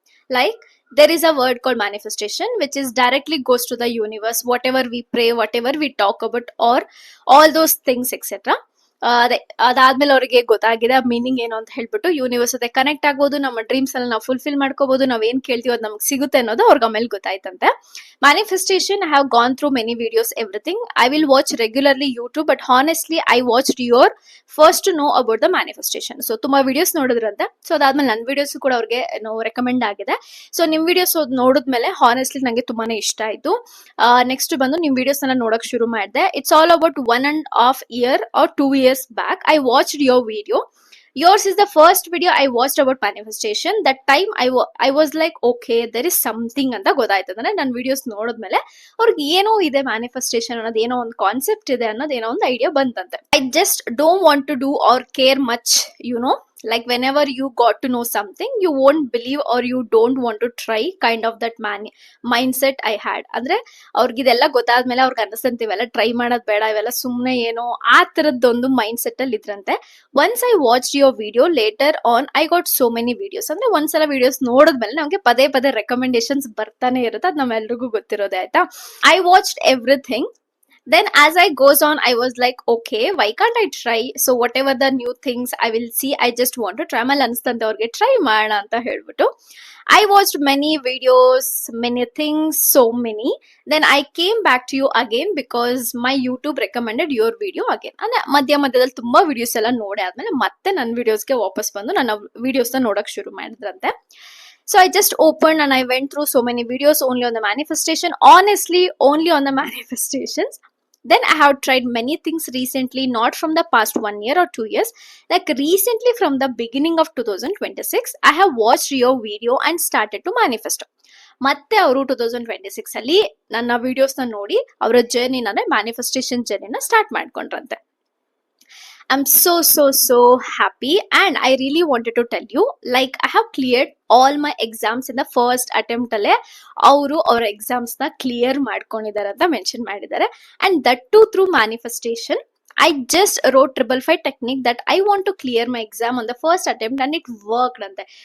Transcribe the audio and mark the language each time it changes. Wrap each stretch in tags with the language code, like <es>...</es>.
<en>Like there is a word called manifestation, which is directly goes to the universe. Whatever we pray, whatever we talk about, or all those things, etc.</en> <kn>ಅದೇ ಅದಾದ್ಮೇಲೆ ಅವರಿಗೆ ಗೊತ್ತಾಗಿದೆ ಆ meaning ಏನು ಅಂತ ಹೇಳ್ಬಿಟ್ಟು universe ಜೊತೆ connect ಆಗ್ಬೋದು, ನಮ್ಮ ಡ್ರೀಮ್ಸ್ ಎಲ್ಲ ನಾವು ಫುಲ್ಫಿಲ್ ಮಾಡ್ಕೋಬಹುದು, ನಾವ್ ಏನ್ ಕೇಳ್ತೀವಿ ಅದು ನಮ್ಗೆ ಸಿಗುತ್ತೆ ಅನ್ನೋದು ಅವ್ರಿಗೆ ಆಮೇಲೆ ಗೊತ್ತಾಯ್ತಂತೆ.</kn> <en>Manifestation I have gone through many videos everything. I will watch regularly YouTube, but honestly I watched your first to know about the manifestation.</en> <kn>So ತುಂಬಾ ವಿಡಿಯೋಸ್ ನೋಡಿದ್ರಂತೆ. ಸೊ ಅದಾದ್ಮೇಲೆ ನನ್ನ ವಿಡಿಯೋಸ್ ಕೂಡ ಅವ್ರಿಗೆ ರೆಕಮೆಂಡ್ ಆಗಿದೆ. ಸೊ ನಿಮ್ ವಿಡಿಯೋಸ್ ನೋಡಿದ್ಮೇಲೆ honestly ನಂಗೆ ತುಂಬಾನೇ ಇಷ್ಟ ಆಯ್ತು. ನೆಕ್ಸ್ಟ್ ಬಂದು ನಿಮ್ ವಿಡಿಯೋಸ್ ಎಲ್ಲ ನೋಡಕ್ ಶುರು ಮಾಡಿದೆ.</kn> <en>It's all about 1.5 year or 2 years back I watched your video. Yours is the first video I watched about manifestation. That time I was like, okay, there is something</en> <kn>ಅಂತ ಗೊತ್ತಾಯ್ತಂದ್ರೆ ನನ್ನ videos ನೋಡಿದ್ಮೇಲೆ ಅವ್ರಿಗೆ ಏನೋ ಇದೆ ಮ್ಯಾನಿಫೆಸ್ಟೇಷನ್ ಅನ್ನೋದು, ಏನೋ ಒಂದು concept ಇದೆ ಅನ್ನೋದು, ಏನೋ ಒಂದು idea ಬಂತಂತೆ.</kn> <en>I just don't want to do or care much, like whenever you got to know something you won't believe or you don't want to try, kind of that mindset I had.</en> <kn>ಅಂದ್ರೆ ಅವ್ರಿಗಿದೆಲ್ಲ ಗೊತ್ತಾದ್ಮೇಲೆ ಅವ್ರಿಗೆ ಅನಿಸ್ತಂತೆ ಇವೆಲ್ಲ try ಮಾಡೋದ್ ಬೇಡ, ಇವೆಲ್ಲ ಸುಮ್ನೆ ಏನೋ ಆ ತರದ್ದೊಂದು mind set ಅಲ್ಲಿ ಇದ್ರಂತೆ.</kn> <en>Once I watched your video later on I got so many videos.</en> <kn>ಅಂದ್ರೆ ಒಂದ್ಸಲ ವಿಡಿಯೋಸ್ ನೋಡಿದ್ಮೇಲೆ ನಮ್ಗೆ ಪದೇ ಪದೇ ರೆಕಮೆಂಡೇಶನ್ಸ್ ಬರ್ತಾನೆ ಇರುತ್ತೆ, ಅದ್ ನಮ್ಮೆಲ್ರಿಗೂ ಗೊತ್ತಿರೋದೇ ಆಯ್ತಾ.</kn> <en>I watched everything. Then as I goes on I was like, okay, why can't I try? So whatever the new things I will see, I just want to try.</en> <kn>ಆಮೇಲೆ ಅನ್ಸ್ತಂತೆ ಅವ್ರಿಗೆ ಟ್ರೈ ಮಾಡೋಣ ಅಂತ ಹೇಳ್ಬಿಟ್ಟು</kn> <en>I watched many videos, many things, so many. Then I came back to you again because my YouTube recommended your video again.</en> <kn>ಅಂದ್ರೆ ಮಧ್ಯದಲ್ಲಿ ತುಂಬಾ videos ಎಲ್ಲ ನೋಡಿ ಆದ್ಮೇಲೆ ಮತ್ತೆ ನನ್ನ ವಿಡಿಯೋಸ್ಗೆ ವಾಪಸ್ ಬಂದು ನನ್ನ ವಿಡಿಯೋಸ್ನ ನೋಡಕ್ ಶುರು ಮಾಡಿದ್ರಂತೆ.</kn> <en>So I just opened and I went through so many videos only on the manifestation. Honestly, only on the manifestations. Then I have tried many things recently, not from the past 1 year or 2 years. Like recently from the beginning of 2026, I have watched your video and started to manifest.</en> <kn>ಮತ್ತೆ ಅವರು 2026 ಅಲ್ಲಿ ನನ್ನ ವಿಡಿಯೋಸ್ನ ನೋಡಿ ಅವರ ಜರ್ನಿನ ಅಂದ್ರೆ manifestation ಜರ್ನಿನ start ಮಾಡ್ಕೊಂಡ್ರಂತೆ.</kn> <en>I'm so happy and I really wanted to tell you, like I have cleared all my exams in the first attempt</en> <kn>ಅಲ್ಲೇ ಅವರು ಅವರ ಎಕ್ಸಾಮ್ಸ್ ನ ಕ್ಲಿಯರ್ ಮಾಡ್ಕೊಂಡಿದ್ದಾರೆ ಅಂತ ಮೆನ್ಷನ್ ಮಾಡಿದ್ದಾರೆ.</kn> <en>And that too through manifestation. I just wrote 555 technique that I want to clear my exam on the first attempt and it worked ಅಂತೆ.</en>